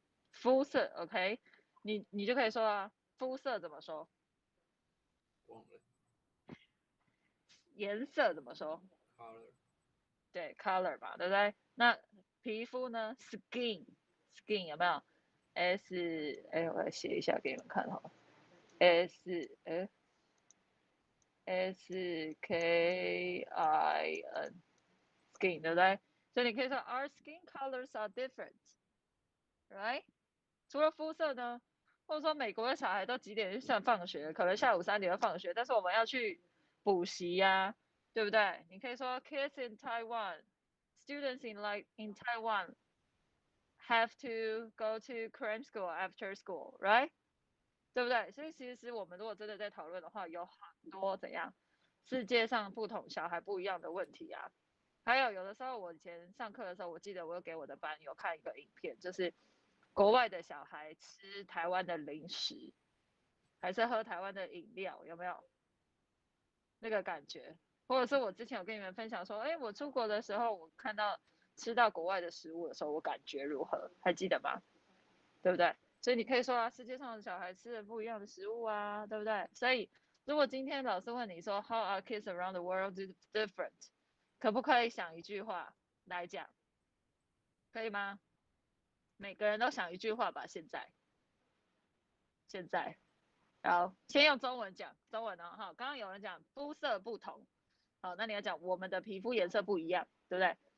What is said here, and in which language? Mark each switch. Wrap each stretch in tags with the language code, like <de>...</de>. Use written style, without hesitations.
<zh>肤色 ，OK， 你就可以说啊，肤色怎么说？忘了。颜色怎么说</zh> <en>Color。</en> <zh>对 ，color 嘛，对不对？那皮肤呢 ？skin 有没有 ？S， 哎，我来写一下给你们看哈。</zh> <en>S K I N skin</en> <zh>对不对？所以你可以说</zh> <en>Our skin colors are different, right？</en> <zh>除了肤色呢，或者说美国的小孩都几点就算放学，可能下午3点就放学，但是我们要去补习呀，对不对？你可以说</zh> <en>Kids in Taiwan, students in Taiwan have to go to Korean school after school, right？</en> <zh>对不对？所以其实我们如果真的在讨论的话，有很多怎样世界上不同小孩不一样的问题啊。还有的时候我以前上课的时候，我记得我有给我的班有看一个影片，就是国外的小孩吃台湾的零食，还是喝台湾的饮料，有没有那个感觉？或者是我之前有跟你们分享说，哎，我出国的时候，我看到吃到国外的食物的时候，我感觉如何？还记得吗？对不对？所以你可以说啊，世界上的小孩吃的不一样的食物啊，对不对？所以如果今天老师问你说</zh> <en>How are kids around the world different？</en> <zh>可不可以想一句话来讲？可以吗？每个人都想一句话吧。现在，好，先用中文讲中文哦。哈，刚刚有人讲肤色不同，好，那你要讲我们的皮肤颜色不一样，对不对？</zh>